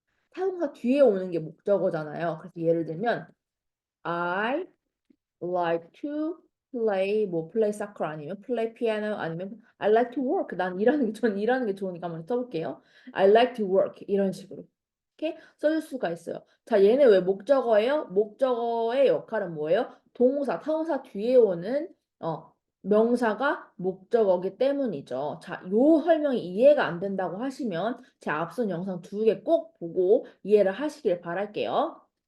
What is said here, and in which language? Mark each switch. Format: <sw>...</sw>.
<ko>타동사 뒤에 오는 게 목적어잖아요. 그래서 예를 들면</ko> <en>I like to play soccer</en> <ko>아니면</ko> <en>play piano 아니면 I like to work.</en> <ko>전 일하는 게 좋으니까 한번 써볼게요.</ko> <en>I like to work</en> <ko>이런 식으로 이렇게 써줄 수가 있어요. 자, 얘네 왜 목적어예요? 목적어의 역할은 뭐예요? 동사, 타동사 뒤에 오는 명사가 목적어기 때문이죠. 자, 요 설명이 이해가 안 된다고 하시면 제 앞선 영상 2개 꼭 보고 이해를 하시길 바랄게요.</ko>